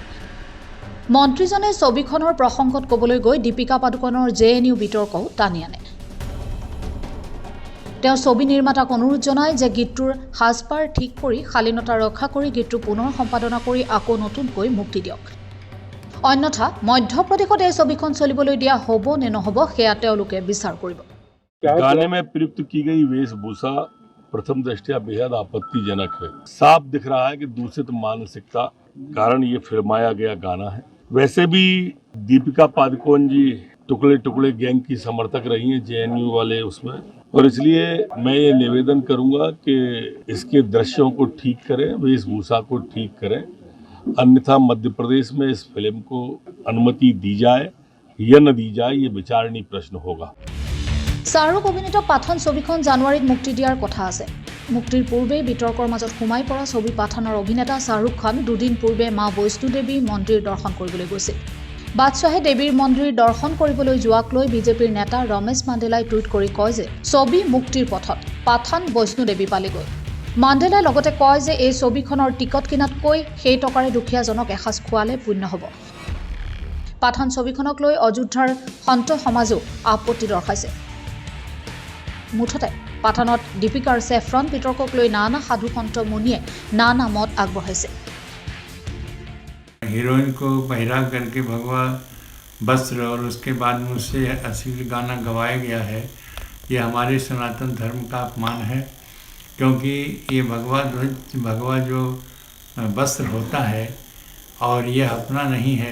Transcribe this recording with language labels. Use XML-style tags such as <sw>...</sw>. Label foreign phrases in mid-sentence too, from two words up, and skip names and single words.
<as>মন্ত্ৰীজনে ছবিখনৰ প্ৰসংগত ক'বলৈ গৈ দীপিকা পাডুকনৰ JNU বিতৰ্কও টানি আনে। তেওঁ ছবি নিৰ্মাতাক অনুৰোধ জনায় যে গীতটোৰ সাজপাৰ ঠিক কৰি শালীনতা ৰক্ষা কৰি গীতটো পুনৰ সম্পাদনা কৰি আকৌ নতুনকৈ মুক্তি দিয়ক। অন্যথা মধ্যপ্ৰদেশত এই ছবিখন চলিবলৈ দিয়া হ'ব নে নহ'ব সেয়া তেওঁলোকে বিচাৰ কৰিব।</as> <hi>गाने में प्रयुक्त की गई वेशभूषा प्रथम दृष्टया बेहद आपत्तिजनक है। साफ दिख रहा है कि दूषित मानसिकता कारण ये फिल्माया गया गाना है। वैसे भी दीपिका पादुकोण जी टुकड़े टुकड़े गैंग की समर्थक रही हैं JNU वाले उसमें, और इसलिए मैं ये निवेदन करूंगा कि इसके दृश्यों को ठीक करें, वेशभूषा को ठीक करें, अन्यथा मध्य प्रदेश में इस फिल्म को अनुमति दी जाए या न दी जाए ये विचारणीय प्रश्न होगा।</hi> <as>শ্বাহৰুখ অভিনীত পাঠান ছবিখন জানুৱাৰীত মুক্তি দিয়াৰ কথা আছে। মুক্তিৰ পূৰ্বে বিতৰ্কৰ মাজত সোমাই পৰা ছবি পাঠানৰ অভিনেতা শ্বাহৰুখ খান দুদিন পূৰ্বে মা বৈষ্ণো দেৱী মন্দিৰ দৰ্শন কৰিবলৈ গৈছিল। বাদশ্বাহে দেৱীৰ মন্দিৰ দৰ্শন কৰিবলৈ যোৱাক লৈ বিজেপিৰ নেতা ৰমেশ মাণ্ডেলাই টুইট কৰি কয় যে ছবি মুক্তিৰ পথত, পাঠান বৈষ্ণো দেৱী পালেগৈ। মাণ্ডেলাই লগতে কয় যে এই ছবিখনৰ টিকট কিনাতকৈ সেই টকাৰে দুখীয়াজনক এসাঁজ খোৱালে পুণ্য হ'ব। পাঠান ছবিখনক লৈ অযোধ্যাৰ সন্ত সমাজেও আপত্তি দৰ্শাইছে। মুঠতে পাঠানত দীপিকাৰ ছেফৰন বিতৰ্কক লৈ নানা সাধু সন্ত মুনিয়ে নানা মত আগবঢ়াইছে।</as> <hi>हीरोइन को बहिरा करके भगवा वस्त्र और उसके बाद मुझसे अश्लील गाना गवाया गया है। ये हमारे सनातन धर्म का अपमान है, क्योंकि ये भगवा जो वस्त्र होता है और ये अपना नहीं है।</hi>